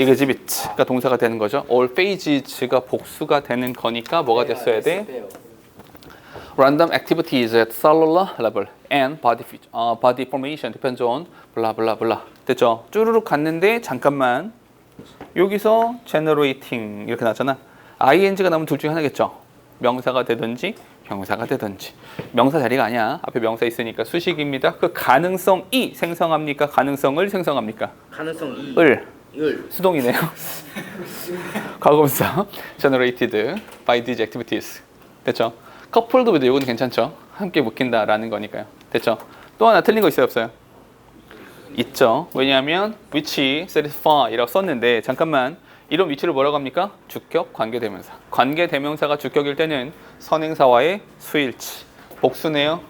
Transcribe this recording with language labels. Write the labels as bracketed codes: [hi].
[ko] exhibit가 동사가 되는 거죠. All phases가 복수가 되는 거니까 뭐가 됐어야 돼? [en] Random activities at cellular level and body formation depends on blah blah blah. [ko] 됐죠? 쭈루룩 갔는데 잠깐만 여기서 generating 이렇게 나왔잖아. ing가 나오면 둘 중에 하나겠죠. 명사가 되든지 형용사가 되든지. 명사 자리가 아니야. 앞에 명사 있으니까 수식입니다. 그 가능성이 생성합니까? 가능성을 생성합니까? 가능성 2. 을. 수동이네요. [en] 과거분사 generated by these activities. [ko] 됐죠? coupled with 이건 괜찮죠? 함께 묶인다라는 거니까요. 됐죠? 또 하나 틀린 거 있어요, 없어요? 있죠. 왜냐하면 which satisfy라고 썼는데 잠깐만, 이런 위치를 뭐라고 합니까? 주격 관계대명사. 관계대명사가 주격일 때는 선행사와의 수일치. 복수네요.